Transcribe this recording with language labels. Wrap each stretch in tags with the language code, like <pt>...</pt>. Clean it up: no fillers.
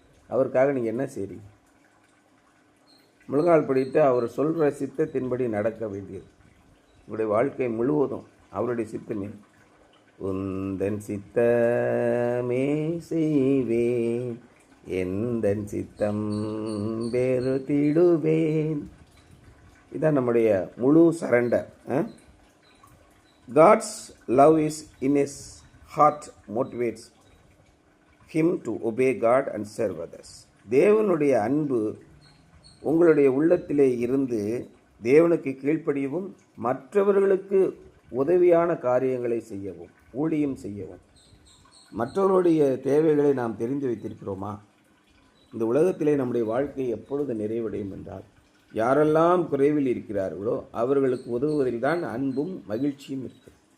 <ta>அவருக்காக நீங்கள் என்ன செய்றீங்க? முழங்கால் படித்து அவர் சொல்கிற சித்தத்தின்படி நடக்க வேண்டியது. உங்களுடைய வாழ்க்கை முழுவதும் அவருடைய சித்தமே. உந்தன் சித்தமே செய்வேன், எந்தன் சித்தம் வெறுத்திடுவேன். இதான் நம்முடைய முழு surrender.</ta> <en>God's love is in his heart motivates him to obey God and serve others.</en> <ta>தேவனுடைய அன்பு உங்களுடைய உள்ளத்திலே இருந்து தேவனுக்கு கீழ்ப்படியவும் மற்றவர்களுக்கு உதவியான காரியங்களை செய்யவும் ஊழியம் செய்யவும். மற்றவர்களுடைய தேவைகளை நாம் தெரிந்து வைத்திருக்கிறோமா? இந்த உலகத்திலே நம்முடைய வாழ்க்கை எப்பொழுது நிறைவடையும் என்றால், யாரெல்லாம் குறைவில் இருக்கிறார்களோ அவர்களுக்கு உதவுவதில் தான் அன்பும் மகிழ்ச்சியும் இருக்கு.</ta>